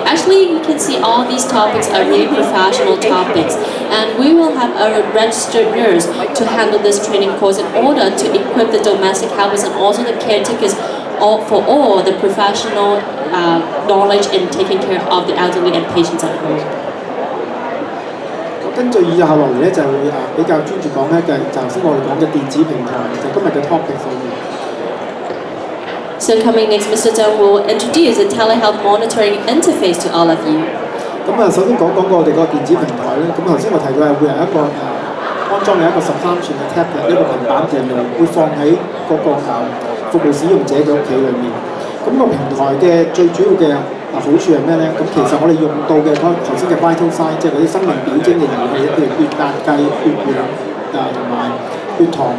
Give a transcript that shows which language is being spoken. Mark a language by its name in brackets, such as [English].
[English] Actually, you can see all these topics are really professional topics, and we will have a registered nurse to handle this training course in order to equip the domestic helpers and also the caretakers for all the professional knowledge in taking care of the elderly and patients at home. [Cantonese] 跟住以下落嚟咧，就會比較專注講咧，就頭先我哋講嘅電子平台，就今日嘅 topic 上面。 [English] So coming next, Mr. Zhang will introduce the telehealth monitoring interface to all of you. [Cantonese] 咁首先講我哋個電子平台咧，咁頭先我提到係會有一個安裝有一個13寸嘅 tablet 呢個平板電腦，會放喺嗰個服務使用者嘅屋企裏面。咁個平台嘅最主要嘅好處係咩咧？咁其實我哋用到嘅頭先嘅 vital sign， 即係嗰啲生命表徵嘅儀器，譬如血壓計、血氧同埋血糖。